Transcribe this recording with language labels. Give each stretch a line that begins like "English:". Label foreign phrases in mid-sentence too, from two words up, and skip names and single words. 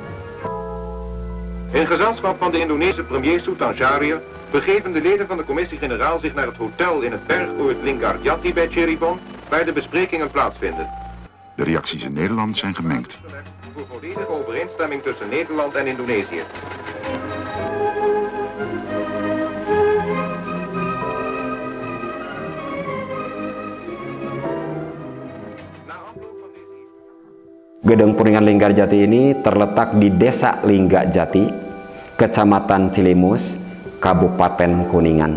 Dutch: In gezelschap van de Indonesische premier Sultan Syahrir begeven de leden van de Commissie-Generaal zich naar het hotel in het bergoord Linggarjati bij Cirebon, waar de besprekingen plaatsvinden. De reacties in Nederland zijn gemengd. Voor volledige overeenstemming tussen Nederland en Indonesië.
Indonesian: Gedung Perundingan Linggarjati ini terletak di Desa Linggajati, Kecamatan Cilimus, Kabupaten Kuningan.